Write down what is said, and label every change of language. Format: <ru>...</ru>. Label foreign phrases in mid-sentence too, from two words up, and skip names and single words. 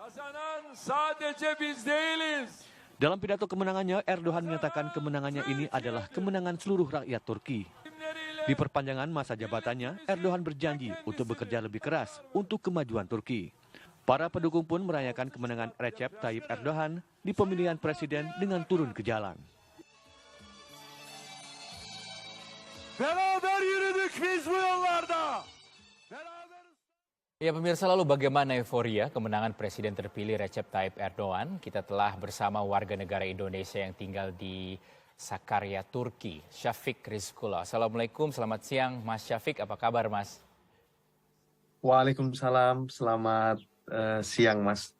<id>Dalam pidato kemenangannya, Erdogan menyatakan kemenangannya ini adalah kemenangan seluruh rakyat Turki. Di perpanjangan masa jabatannya, Erdogan berjanji untuk bekerja lebih keras untuk kemajuan Turki. Para pendukung pun merayakan kemenangan Recep Tayyip Erdogan di pemilihan presiden dengan turun ke jalan.</id> <tr>Beraber yürüdük biz bu yollarda.</tr> <id>Ya pemirsa, lalu bagaimana euforia kemenangan presiden terpilih Recep Tayyip Erdogan? Kita telah bersama warga negara Indonesia yang tinggal di Sakarya, Turki, Syafiq Rizkullah. Assalamualaikum, selamat siang Mas Syafiq, apa kabar Mas? Waalaikumsalam, selamat siang Mas.</id>